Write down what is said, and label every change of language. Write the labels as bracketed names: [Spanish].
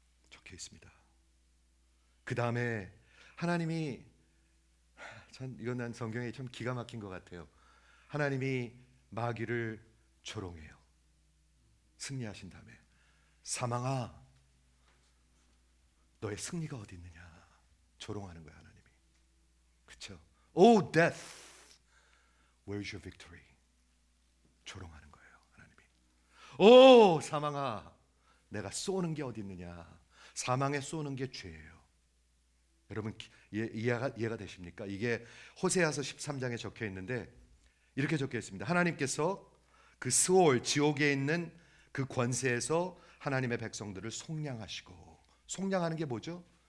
[Korean] 적혀 있습니다. 그 다음에 하나님이, 참 이건 난 성경에 참 기가 막힌 것 같아요. 하나님이 마귀를 조롱해요. 승리하신 다음에 사망아 너의 승리가 어디 있느냐 조롱하는 거야 하나님이. 그렇죠? [English] Oh death, where's your victory? [Korean] 조롱하는 거예요 하나님이. 오 사망아 내가 쏘는 게 어디 있느냐. 사망에 쏘는 게 죄예요. 여러분 이해가 되십니까? 이게 호세아서 13장에 적혀 있는데 이렇게 적혀 있습니다. 하나님께서 그 스올 지옥에 있는 그 권세에서 하나님의 백성들을 속량하시고, 속량하는 게 뭐죠?